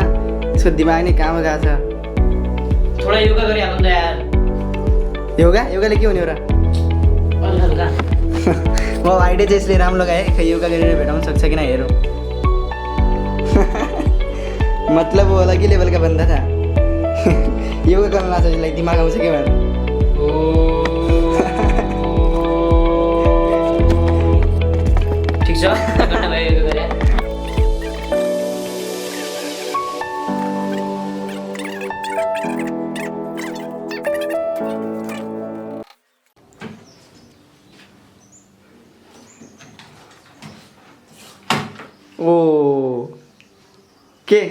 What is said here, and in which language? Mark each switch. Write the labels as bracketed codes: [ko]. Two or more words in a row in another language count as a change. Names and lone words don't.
[ne] यसको दिमाग नै कहाँमा गएको छ। थोडा योगा गरिहाल्नु त यार। योगाले के हुने हो र? म आइडिया चाहिँ यसले राम्रो लगाएँ। खै योगा गरेर भेटाउनु सक्छ कि नै हेरौँ। [hi] मतलब वो अलग ही लेवल का बंदा था। [ne] योगा गर्न लाग्छ यसलाई, दिमाग आउँछ के भनेर। ठिक छ, घन्टा भयो योगा गरे। [en] OK